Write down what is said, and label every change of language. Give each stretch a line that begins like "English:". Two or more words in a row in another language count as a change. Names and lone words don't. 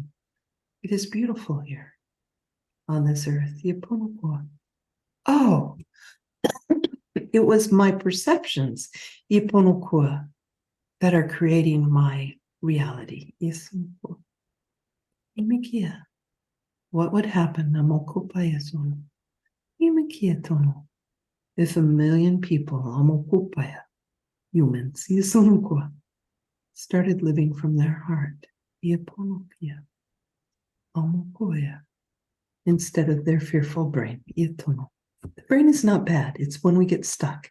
English: It is beautiful here on this earth. Yeponokua. Oh, it was my perceptions, Yeponokua, that are creating my reality. Yesunokua. Imikia. What would happen? Namokopayasono. Imikia tono. If 1,000,000 people, amokupaya, humans, Yesunokua, started living from their heart, Yeponokia, amokoya, instead of their fearful brain. Yetono. The brain is not bad. It's when we get stuck.